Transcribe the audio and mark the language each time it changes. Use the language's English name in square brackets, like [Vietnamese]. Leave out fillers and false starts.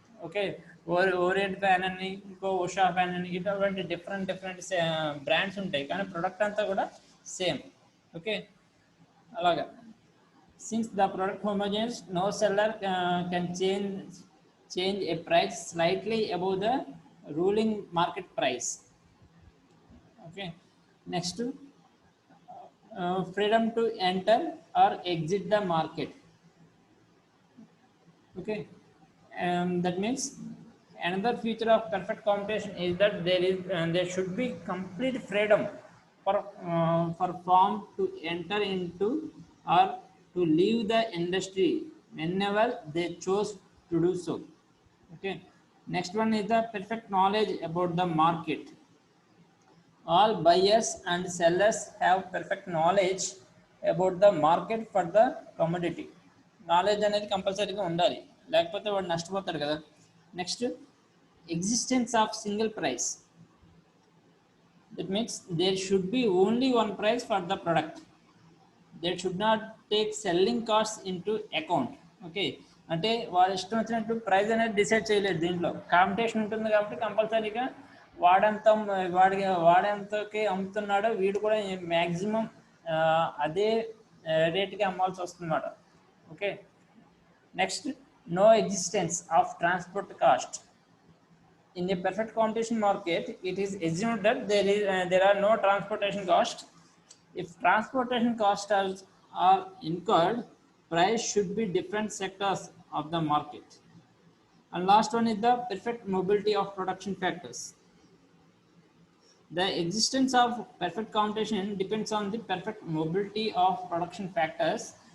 [Telugu] Okay, orient fan అని, ఇంకో Usha fan అని, ఇటువంటి డిఫరెంట్ బ్రాండ్స్ ఉంటాయి, కానీ ప్రొడక్ట్ అంతా కూడా సేమ్. [English] okay, [Telugu] అలాగా [English] Since the product homogeneous, no seller can change a price slightly above the ruling market price. Okay, next, freedom to enter or exit the market. Okay, that means another feature of perfect competition is that there should be complete freedom for firm to enter into or to leave the industry whenever they chose to do so. Okay, next one is the perfect knowledge about the market. All buyers and sellers have perfect knowledge about the market for the commodity. Knowledge అనేది కంపల్సరీగా ఉండాలి, లేకపోతే వాడు నష్టపోతాడు కదా. Next, existence of single price. That means there should be only one price for the product. There should not take selling cost into account. [Telugu] Okay, అంటే వాడు ఇష్టం వచ్చినట్టు ప్రైస్ అనేది డిసైడ్ చేయలేదు. దీంట్లో కాంపిటీషన్ ఉంటుంది కాబట్టి కంపల్సరీగా వాడెంతకి అమ్ముతున్నాడో వీడు కూడా మ్యాక్సిమం అదే రేట్కి అమ్మాల్సి వస్తుందన్నమాట. [English] Okay, next, no existence of transport cost. In a perfect competition market it is assumed that there are no transportation cost. If transportation costs are incurred, price should be different sectors of the market. And last one is the perfect mobility of production factors. The existence of perfect competition depends on the perfect mobility of production factors.